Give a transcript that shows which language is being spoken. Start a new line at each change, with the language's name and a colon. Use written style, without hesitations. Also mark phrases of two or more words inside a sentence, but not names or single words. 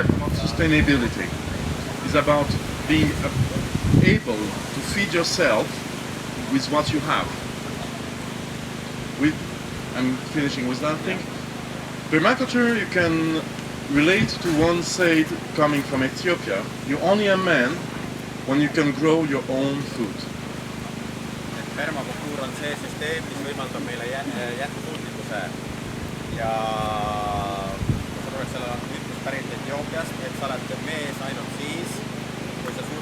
English: Sustainability is about being able to feed yourself with what you have. I'm finishing with that thing. Permaculture, you can relate to one said coming from Ethiopia. You're only a man when you can grow your own food.
Estonian: Permakultuur on see süsteem, mis võimaldab meile jätkusuutlikkuse ja sellel on ütlus pärit Etioopiast, et sa oled mees ainult siis, kui sa suudad